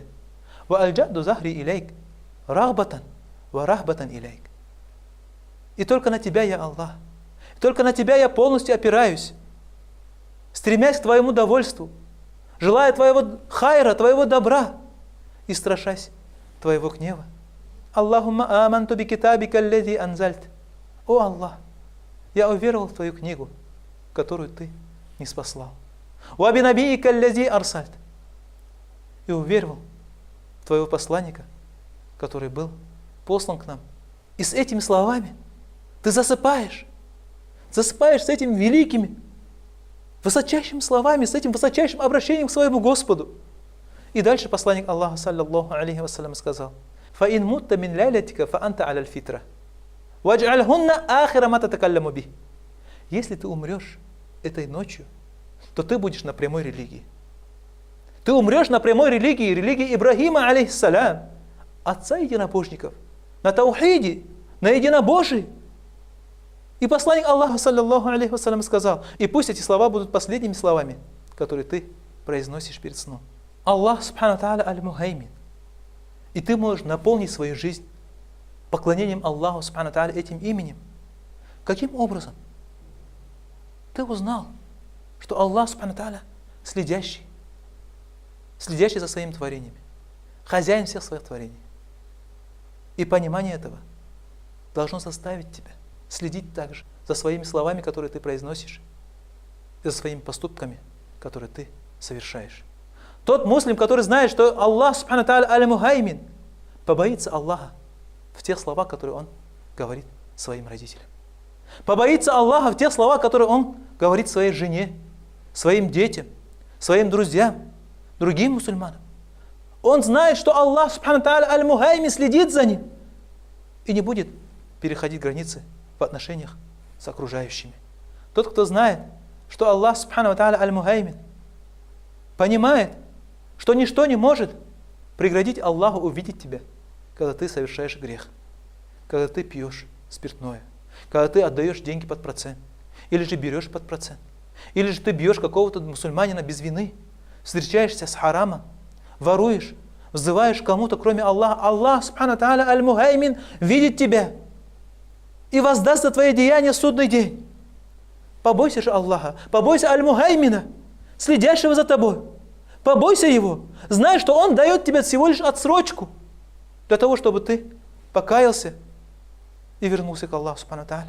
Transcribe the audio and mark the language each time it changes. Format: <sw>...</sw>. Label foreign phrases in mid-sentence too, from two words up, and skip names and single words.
<ar>وألجأت ظهري إليك. رهبة ورهبة إليك.</ar> <ru>И только на Тебя, я Аллах. Только на Тебя я полностью опираюсь, стремясь к Твоему довольству, желая Твоего хайра, Твоего добра и страшась Твоего гнева.</ru> <ar>اللهم آمنت بكتابك الذي أنزلت.</ar> <ru>О Аллах, я уверовал в Твою книгу, которую Ты не спаслал.</ru> <ar>وبنبيك الذي أرسلت.</ar> <ru>И уверовал в Твоего посланника, который был послан к нам. И с этими словами ты засыпаешь с этими великими, высочайшими словами, с этим высочайшим обращением к своему Господу. И дальше посланник Аллаха,</ru> <ar>صلى الله عليه وسلم,</ar> <ru>сказал:</ru> <ar>«فإن مت من ليلتك فأنت على الفطرة، واجعلهن آخر ما تتكلم به».</ar> <ru>Если ты умрешь этой ночью, то ты будешь на прямой религии. Ты умрешь на прямой религии, религии Ибрахима, алейхиссалям, отца единобожников, на таухиде, на единобожии. И посланник Аллаха,</ru> <ar>صلى الله عليه وسلم,</ar> <ru>сказал: и пусть эти слова будут последними словами, которые ты произносишь перед сном.</ru> <ar>الله، سبحانه تعالى، المهيمن.</ar> <ru>И ты можешь наполнить свою жизнь поклонением Аллаху,</ru> <ar>سبحانه تعالى,</ar> <ru>этим именем. Каким образом? Ты узнал, что Аллах,</ru> <ar>سبحانه تعالى,</ar> <ru>следящий за своими творениями, хозяин всех своих творений. И понимание этого должно заставить тебя следить также за своими словами, которые ты произносишь, и за своими поступками, которые ты совершаешь. Тот муслим, который знает, что Аллах,</ru> <ar>سبحانه تعالى، المهيمن,</ar> <ru>побоится Аллаха в тех словах, которые он говорит своим родителям. Побоится Аллаха в тех словах, которые он говорит своей жене, своим детям, своим друзьям, другим мусульманам. Он знает, что Аллах,</ru> <ar>سبحانه تعالى، المهيمن,</ar> <ru>следит за ним и не будет переходить границы в отношениях с окружающими. Тот, кто знает, что Аллах,</ru> <ar>سبحانه تعالى، المهيمن,</ar> <ru>понимает, что ничто не может преградить Аллаху увидеть тебя, когда ты совершаешь грех, когда ты пьешь спиртное, когда ты отдаешь деньги под процент, или же берешь под процент, или же ты бьешь какого-то мусульманина без вины, встречаешься с харамом, воруешь, взываешь кому-то, кроме Аллаха.</ru> <ar>الله، سبحانه تعالى، المهيمن,</ar> <ru>видит тебя и воздаст за твои деяния в судный день. Побойся же Аллаха, побойся аль-Мухаймина, следящего за тобой. Побойся его, знай, что он дает тебе всего лишь отсрочку для того, чтобы ты покаялся и вернулся к Аллаху,</ru> <ar>سبحانه تعالى.</ar>